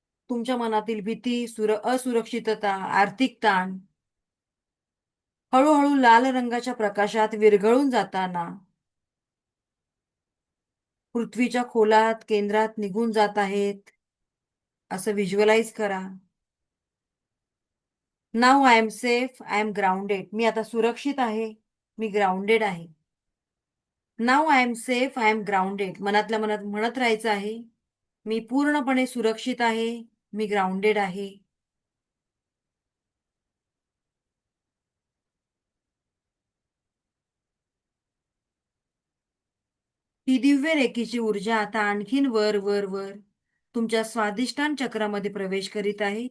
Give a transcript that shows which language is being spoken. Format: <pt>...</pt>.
<mr>तुमच्या मनातील भीती, असुरक्षितता, आर्थिक ताण हळूहळू लाल रंगाच्या प्रकाशात विरघळून जाताना पृथ्वीच्या खोलात केंद्रात निघून जात आहेत, असं व्हिज्युअलाइज करा.</mr> <en>Now I am safe, I am grounded.</en> <mr>मी आता सुरक्षित आहे, मी ग्राउंडेड आहे.</mr> <en>Now I am safe, I am grounded.</en> <mr>मनातल्या मनात म्हणत राहायचं आहे, मी पूर्णपणे सुरक्षित आहे, मी ग्राउंडेड आहे. ती दिव्य रेखीची ऊर्जा आता आणखीन वर वर वर तुमच्या स्वादिष्टान चक्रामध्ये प्रवेश करीत आहे.</mr>